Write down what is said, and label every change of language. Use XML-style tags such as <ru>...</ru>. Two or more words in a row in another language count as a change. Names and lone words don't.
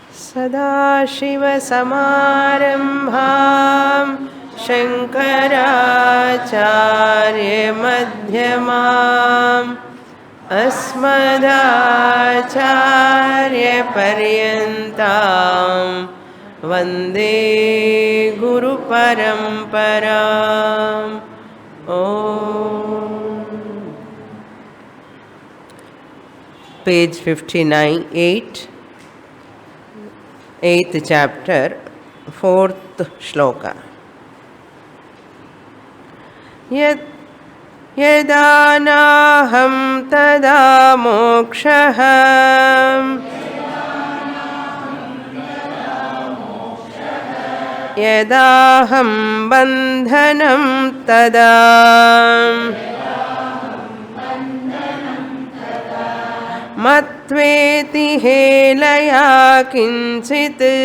<sa>सदाशिवसमारम्भां शङ्कराचार्यमध्यमाम् अस्मदाचार्यपर्यन्तां वन्दे गुरुपरम्पराम् ॐ</sa> <en>Page 59, 8th chapter, 4th shloka.</en> <sa>यदा नाहं तदा मोक्षः यदाहं बन्धनं तदा मत्वेति हेलया किञ्चित्</sa>